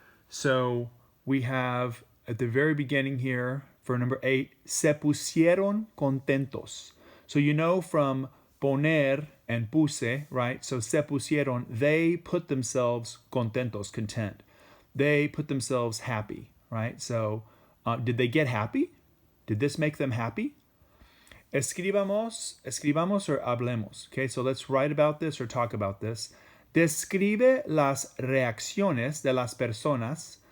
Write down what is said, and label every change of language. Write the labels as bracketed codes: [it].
[en] So we have at the very beginning here for number 8, se pusieron contentos. So you know from poner and puse, right? So se pusieron, they put themselves contentos, content. They put themselves happy, right? So did they get happy? Did this make them happy? [es] Escribamos or hablemos. [en] Okay, so let's write about this or talk about this. [es] Describe las reacciones de las personas.